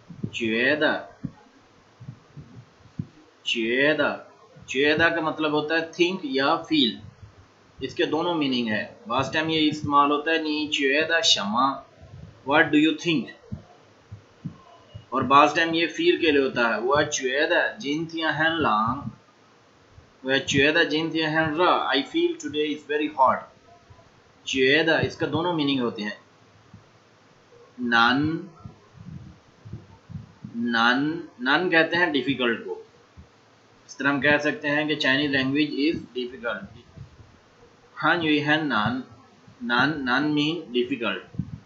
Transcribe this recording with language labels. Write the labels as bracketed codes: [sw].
[hi] 觉得，觉得，觉得का मतलब होता है थिंक या फील। इसके दोनों मीनिंग है। लास्ट टाइम ये इस्तेमाल होता है नी [zh] 觉得什么 [en] what do you think, [hi] और बाज टाइम ये फील के लिए होता है। [zh] 我觉得今天很冷，我觉得今天很热 [en] I feel today is very hot। [hi] 觉得इसका दोनों मीनिंग होते हैं। नन, नन, नन कहते हैं डिफिकल्ट को। इस तरह हम कह सकते हैं कि [en] Chinese language is difficult. [hi] हान युई है none, none, none mean difficult.